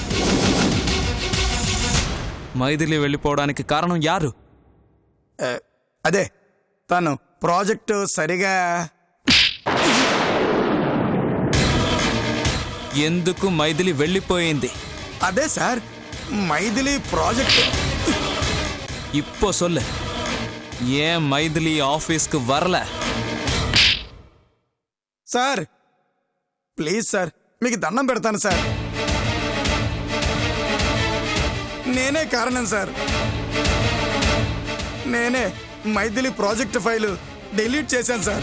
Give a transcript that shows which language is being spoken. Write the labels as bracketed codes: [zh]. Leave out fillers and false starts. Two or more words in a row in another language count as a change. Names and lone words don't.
[te] మైథిలి వెళ్ళిపోవడానికి కారణం యారు? అదే తను ప్రాజెక్టు సరిగా ఎందుకు మైథిలి వెళ్ళిపోయింది? అదే సార్ మైథిలి ప్రాజెక్టు. [ta] இப்போ சொல்லு, ஏன் மைதிலி ஆபீஸ்க்கு வரல? [te] సార్ ప్లీజ్ సార్, మీకు దండం పెడతాను సార్. నేనే కారణం సార్. నేనే మైథిలి ప్రాజెక్ట్ ఫైలు డిలీట్ చేశాను సార్.